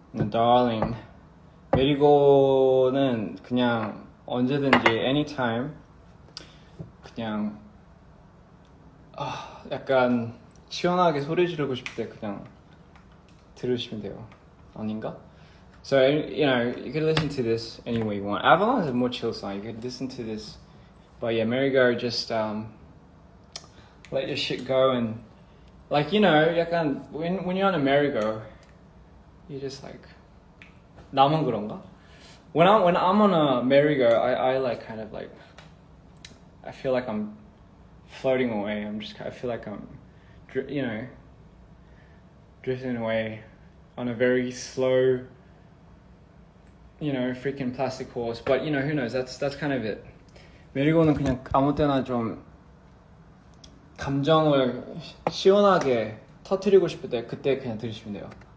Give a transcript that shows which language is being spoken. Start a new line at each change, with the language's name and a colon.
Korean: Darling, 메리고는 그냥 언제든지 anytime 그냥 약간 시원하게 소리 지르고 싶을 때 그냥 들으시면 돼요. 아닌가?
English: So you know you can listen to this any way you want. Avalon is a more chill song. You can listen to this, but yeah, Merry-Go just let your shit go and like you know 약간 when you're on a merry-go, you just like
Korean: 나만 그런가?
English: When I'm on a merry-go, I like kind of like I feel like I'm floating away. I feel like I'm you know drifting away on a very slow you know freaking plastic horse. But you know who knows? That's kind of it.
Korean: 메리고는 그냥 아무 때나 좀 감정을 시원하게 터뜨리고 싶을 때 그때 그냥 들으시면 돼요.